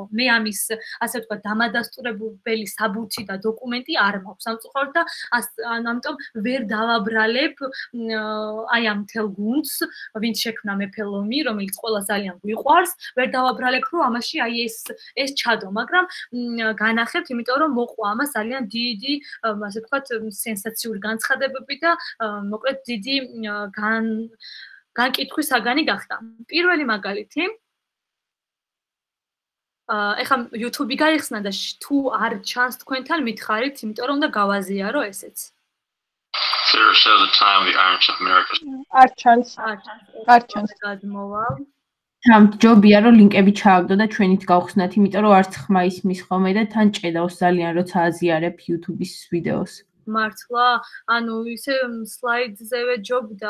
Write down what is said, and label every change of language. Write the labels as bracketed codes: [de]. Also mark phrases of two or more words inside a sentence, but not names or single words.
[ka] მე ამის, ასე ვთქვათ, დამადასტურებელი საბუთი და დოკუმენტი არ მაქვს სამწუხაროდ და ამიტომ ვერ დავაბრალებ აი ამ მთელ გუნდს, ვინც შექმნა მეფელომი, რომელიც ყველა ძალიან გვიყვარს, ვერ დავაბრალებ, რომ ამაში აი ეს ჩადო, მაგრამ განახებთ, იმიტომ რომ მოყვა ამას ძალიან დიდი, ასე ვთქვათ, სენსაციური განცხადებები და მოკლედ დიდი განკითხვის საგანი გახდა. პირველი მაგალითი ეხლა YouTube-ი გაიხსნა და თუ არ ჩანს თქვენთან მითხარით, იმიტომ რომ უნდა გავაზიარო ესეც. [en] Show the time the Iron Chef America. [ka] არ ჩანს. გადმოვალ. ჯობია რომ ლინკები ჩააგდო და ჩვენით გავხსნათ, იმიტომ რომ არც ხმა ისმის ხოლმე და თან ჭედავს ძალიან როცა აზიარებ YouTube-ის ვიდეოს. მართლა, ანუ ისე სლაიდზევე ჯობდა.